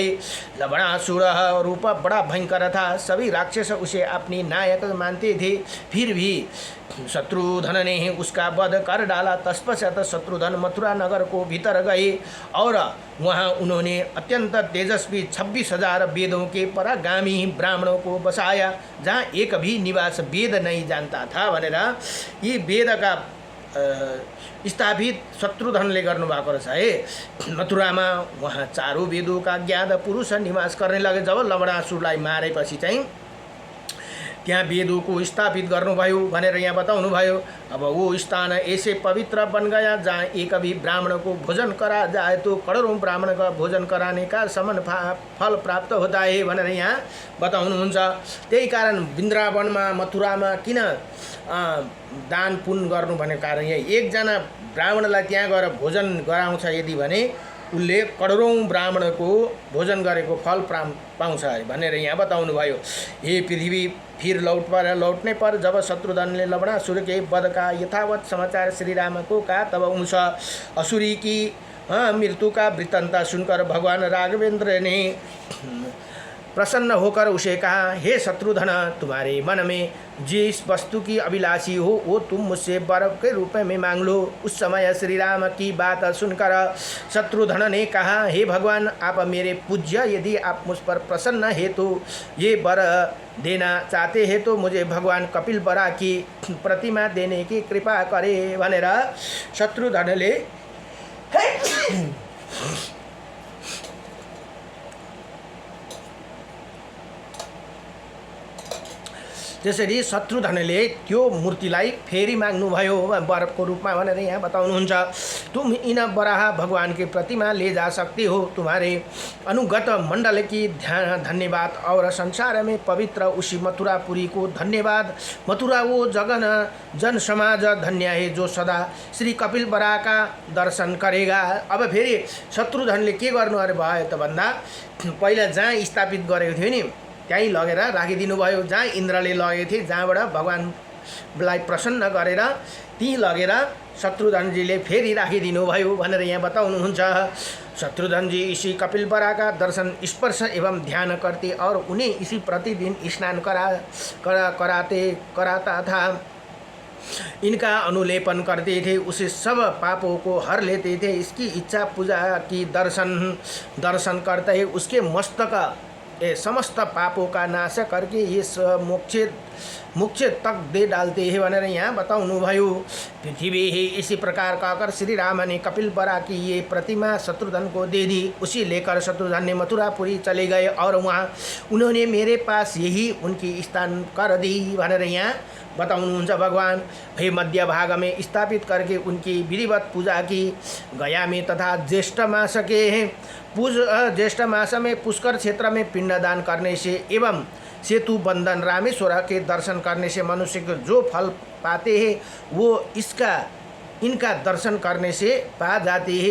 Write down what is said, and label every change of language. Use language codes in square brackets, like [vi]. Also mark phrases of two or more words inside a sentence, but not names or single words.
[hi] लवणासुर रूप बड़ा भयंकर था, सभी राक्षस उसे अपनी नायक मानते थे, फिर भी शत्रुघ्न ने उसका वध कर डाला। तत्पश्चात शत्रुघ्न मथुरा नगर को भीतर गए और वहाँ उन्होंने अत्यंत तेजस्वी 26,000 वेदों के परागामी ब्राह्मणों को बसाया, जहाँ एक भी निवास वेद नहीं जानता था [ne] भनेर यी वेद का स्थापित शत्रुघ्नले गर्नुभएको रहेछ है। [hi] मथुरामा वहाँ चारौं वेदों का ज्ञात पुरुष निवास करने लगे। [ne] जब लवणासुरलाई मारेपछि चाहिँ त्यहाँ वेदों को स्थापित गर्नुभयो भनेर यहाँ बताउनु भयो। [hi] अब वो स्थान ऐसे पवित्र बन गया जहाँ एक भी ब्राह्मण को भोजन करा जाए तो करोड़ों ब्राह्मण का भोजन कराने का समान फल प्राप्त होता है [ne] भनेर यहाँ बताउनुहुन्छ। त्यही कारण वृन्दावनमा मथुरामा किन दान पुण्य गर्नु भनेको कारण यहाँ एकजना ब्राह्मणलाई त्यहाँ गएर भोजन गराउँछ यदि भने उसले करोडौं ब्राह्मणको भोजन गरेको फल पाउँछ भनेर यहाँ बताउनु भयो। [hi] ये पृथ्वी फिर लौटने पर जब शत्रुघ्न ने लवणासुर के वध का यथावत समाचार श्री राम को कहा, तब उस असुरी की मृत्यु का वृत्तांत सुनकर भगवान राघवेंद्र ने प्रसन्न होकर उसे कहा, हे शत्रुघ्न, तुम्हारे मन में जिस वस्तु की अभिलाषी हो वो तुम मुझसे वर के रूप में मांग लो। उस समय श्री राम की बात सुनकर शत्रुघ्न ने कहा, हे भगवान, आप मेरे पूज्य, यदि आप मुझ पर प्रसन्न है तो ये वर देना चाहते हैं तो मुझे भगवान कपिल बरा की प्रतिमा देने की कृपा करे [ne] भनेर शत्रुघ्नले त्यसरी शत्रुघ्नले त्यो मूर्तिलाई फेरि माग्नुभयो वरको रूपमा भनेर यहाँ बताउनुहुन्छ। [hi] तुम इन बराह भगवान की प्रतिमा ले जा सकते हो, तुम्हारे अनुगत मंडल की धन्यवाद और संसार में पवित्र उसी मथुरापुरी को धन्यवाद। मथुरा वो जन समाज धन्य है जो सदा श्री कपिल बरा का दर्शन करेगा। [ne] अब फेरि शत्रुघ्नले के गर्नु अरे भयो त भन्दा पहिला जहाँ स्थापित गरेको थियो नि त्यहीँ लगेर राखिदिनु भयो। जहाँ इन्द्रले लगेको थिए, जहाँबाट भगवानलाई प्रसन्न गरेर ती लगेर शत्रुघ्नजीले फेरि राखिदिनु भयो भनेर यहाँ बताउनुहुन्छ। [hi] शत्रुघ्नजी इसी कपिल बरा का दर्शन, स्पर्श एवं ध्यान करते और उन्हें इसी प्रतिदिन स्नान कराता था। इनका अनुलेपन करते थे, उसे सब पापों को हर लेते थे। इसकी इच्छा पूजा की दर्शन करते ही उसके मस्तक समस्त पापों का नाश करके ये मोक्ष तक दे डालते हैं [ne] भनेर यहाँ बताउनु भयो। [hi] पृथ्वी ही इसी प्रकार कहकर श्री राम ने कपिल बरा की ये प्रतिमा शत्रुघ्न को दे दी। उसी लेकर शत्रुघ्न ने मथुरापुरी चले गए और वहाँ उन्होंने मेरे पास यही उनकी स्थान कर दी [ne] भनेर यहाँ बताउनुहुन्छ भगवान। [hi] फिर मध्य भाग में स्थापित करके उनकी विधिवत पूजा की। गया में तथा ज्येष्ठ मास में पुष्कर क्षेत्र में पिंडदान करने से एवं सेतु बंधन रामेश्वर के दर्शन करने से मनुष्य को जो फल पाते हैं वो इनका दर्शन करने से पा जाते हैं।